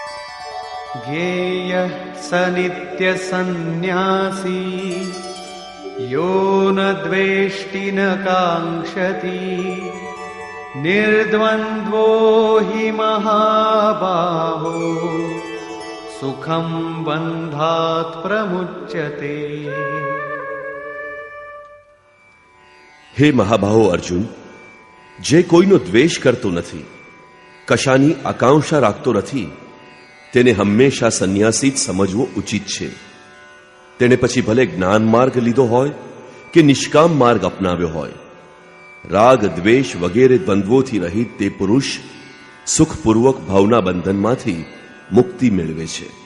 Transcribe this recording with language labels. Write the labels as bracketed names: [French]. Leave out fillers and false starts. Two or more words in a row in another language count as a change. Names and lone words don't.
[Sanskrit] ज्ञेयः स नित्य संन्यासी यो न द्वेष्टि न काङ्क्षति निर्द्वन्द्वो हि महाबाहो सुखं बन्धात् प्रमुच्यते। [Gujarati] હે મહાબાહો અર્જુન, જે કોઈનો દ્વેષ કરતો નથી, કશાની આકાંક્ષા રાખતો નથી, તેને હંમેશા સંન્યાસી જ સમજવો ઉચિત છે. તેણે પછી ભલે જ્ઞાન માર્ગ લીધો હોય કે નિષ્કામ માર્ગ અપનાવ્યો હોય, રાગ દ્વેષ વગેરે દ્વંદ્વોથી રહિત તે પુરુષ સુખપૂર્વક ભાવના બંધનમાંથી મુક્તિ મેળવે છે.